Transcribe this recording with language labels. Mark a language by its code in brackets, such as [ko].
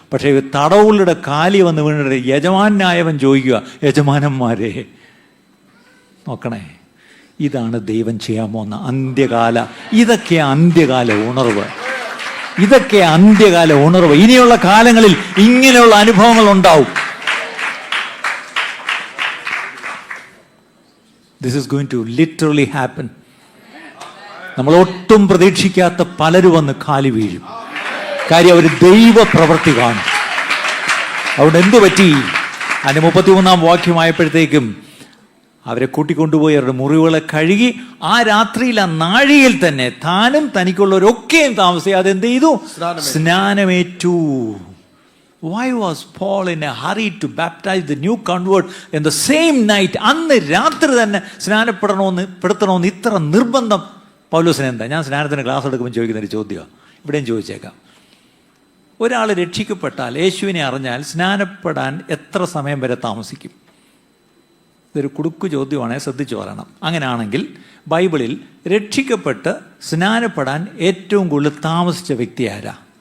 [ml] പക്ഷേ തടവുള്ളിയുടെ കാലി വന്ന് വീണിട്ട് യജമാനായവൻ ചോദിക്കുക, യജമാനന്മാരെ നോക്കണേ, ഇതാണ് ദൈവം ചെയ്യാൻ പോകുന്ന അന്ത്യകാല, ഇതൊക്കെ അന്ത്യകാല ഉണർവ്, ഇതൊക്കെ അന്ത്യകാല ഉണർവ്. ഇനിയുള്ള കാലങ്ങളിൽ ഇങ്ങനെയുള്ള അനുഭവങ്ങൾ ഉണ്ടാവും. [en] This is going to literally happen. [ml] നമ്മൾ ഒട്ടും പ്രതീക്ഷിക്കാത്ത പലരും വന്ന് കാലി വീഴും. കാര്യം അവർ ദൈവ പ്രവൃത്തി കാണും. അതുകൊണ്ട് എന്തു പറ്റി? അതിന് 33-ാം വാക്യമായപ്പോഴത്തേക്കും അവരെ കൂട്ടിക്കൊണ്ടുപോയി അവരുടെ മുറിവുകളെ കഴുകി ആ രാത്രിയിൽ ആ നാഴികയിൽ തന്നെ താനും തനിക്കുള്ളവരൊക്കെയും താമസിയാതെ എന്ത് ചെയ്തു? സ്നാനമേറ്റു. [en] Why was Paul in a hurry to baptize the new convert in the same night? [ml] അന്ന് രാത്രി തന്നെ സ്നാനപ്പെടുത്തണമെന്ന് ഇത്ര നിർബന്ധം പൗലോസിന് എന്താ? ഞാൻ സ്നാനത്തിന് ക്ലാസ് എടുക്കുമ്പോൾ ചോദിക്കുന്നൊരു ചോദ്യമാണ്, ഇവിടെയും ചോദിച്ചേക്കാം. ഒരാൾ രക്ഷിക്കപ്പെട്ടാൽ, യേശുവിനെ അറിഞ്ഞാൽ സ്നാനപ്പെടാൻ എത്ര സമയം വരെ താമസിക്കും? ഇതൊരു കുടുക്കു ചോദ്യമാണേ, ശ്രദ്ധിച്ചു പറയണം. അങ്ങനെയാണെങ്കിൽ ബൈബിളിൽ രക്ഷിക്കപ്പെട്ട് സ്നാനപ്പെടാൻ ഏറ്റവും കൂടുതൽ താമസിച്ച വ്യക്തി ആരാ?